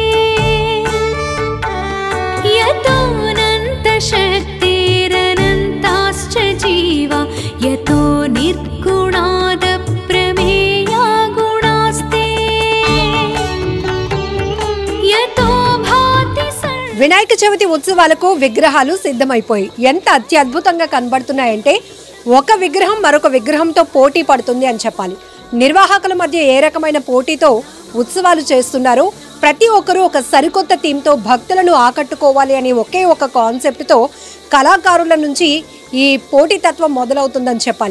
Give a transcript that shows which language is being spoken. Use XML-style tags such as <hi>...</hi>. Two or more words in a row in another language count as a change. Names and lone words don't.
<sa>यतोऽनन्त शक्तिरनन्ताश्च जीवा यतो निर्गुणाद प्रमेया गुणास्ते यतो भाति</sa> <te>వినాయక చవితి ఉత్సవాలకు విగ్రహాలు సిద్ధమైపోయి ఎంత అత్యద్భుతంగా కనబడుతున్నాయంటే ఒక విగ్రహం మరొక విగ్రహంతో పోటీ పడుతుంది అని చెప్పాలి. నిర్వాహకుల మధ్య ఏ రకమైన పోటీతో ఉత్సవాలు చేస్తున్నారు, ప్రతి ఒక్కరూ ఒక సరికొత్త థీమ్తో భక్తులను ఆకట్టుకోవాలి అని ఒకే ఒక కాన్సెప్ట్తో కళాకారుల నుంచి ఈ పోటీతత్వం మొదలవుతుందని చెప్పాలి.</te>